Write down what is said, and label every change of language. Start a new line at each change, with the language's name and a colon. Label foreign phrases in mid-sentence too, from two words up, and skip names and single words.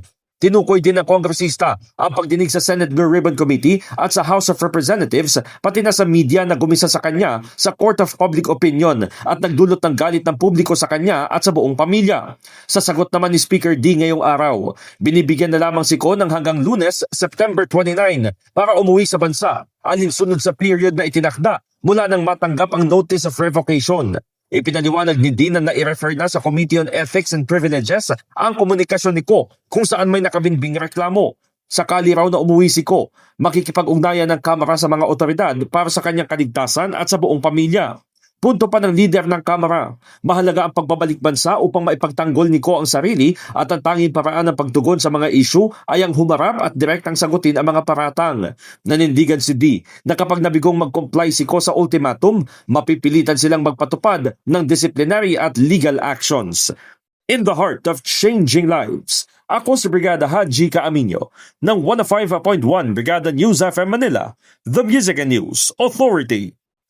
Filipino: Tinukoy din ng kongresista ang pagdinig sa Senate Blue Ribbon Committee at sa House of Representatives pati na sa media na gumisa sa kanya sa
English: Court of Public Opinion
Filipino: at nagdulot ng galit ng publiko sa kanya at sa buong pamilya. Sa sagot naman ni Speaker D ngayong araw, binibigyan na lamang si Ko ng hanggang Lunes, September 29 para umuwi sa bansa alinsunod sa period na itinakda mula nang matanggap ang
English: notice of revocation.
Filipino: Ipinaliwanag ni Dina na i-refer na sa Committee on Ethics and Privileges ang komunikasyon ni Ko kung saan may nakabinbing reklamo. Sakali raw na umuwi si Ko, makikipag-ugnayan ng Kamara sa mga otoridad para sa kanyang kaligtasan at sa buong pamilya. Punto pa ng leader ng Kamara, mahalaga ang pagbabalik bansa upang maipagtanggol ni Ko ang sarili at ang tanging paraan ng pagtugon sa mga issue ay ang humarap at direktang sagutin ang mga paratang. Nanindigan si D na kapag nabigong mag-comply si Ko sa ultimatum, mapipilitan silang magpatupad ng disciplinary at
English: legal actions. In the heart of changing lives,
Filipino: ako si Brigada Haji Caaminio ng 105.1 Brigada News FM Manila,
English: The Music and News Authority.